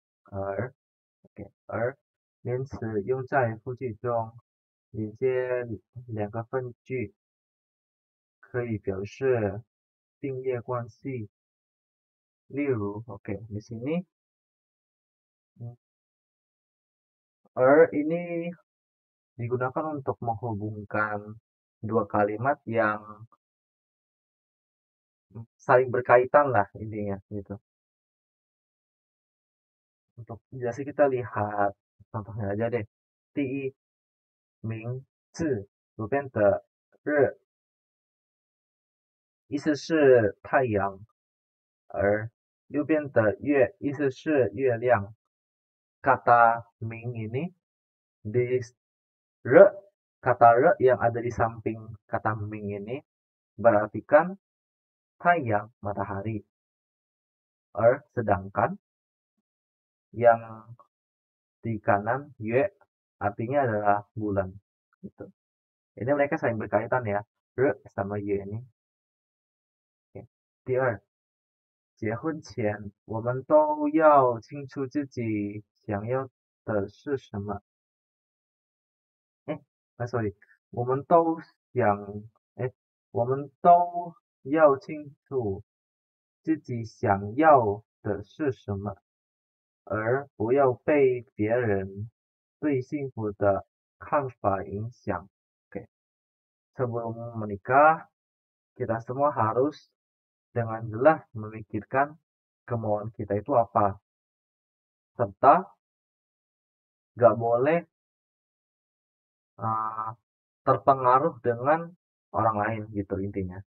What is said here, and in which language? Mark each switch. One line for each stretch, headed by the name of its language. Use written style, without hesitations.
Chinese: 而 OK，而连词用在复句中，连接两个分句，可以表示并列关系。例如，
Indonesian: OK，di sini, 而 ini digunakan untuk menghubungkan dua kalimat yang saling berkaitan lah intinya gitu. Untuk jelasnya kita lihat contohnya aja deh.
Chinese: 第一名字左边的日意思是太阳，而右边的月意思是月亮。
Indonesian: Kata ming ini di re, kata re yang ada di samping kata ming ini berartikan tayang matahari. Sedangkan yang di kanan yue artinya adalah bulan. Gitu. Ini mereka saling berkaitan ya. Re sama yue ini. Okay.
Chinese: 第二，结婚前我们都要清楚自己想要的是什么。 sorry，我们都想，哎，我们都要清楚自己想要的是什么，而不要被别人对幸福的看法影响。
Indonesian: Oke, sebelum menikah, kita semua harus dengan jelas memikirkan kemauan kita itu apa, serta nggak boleh terpengaruh dengan orang lain gitu intinya.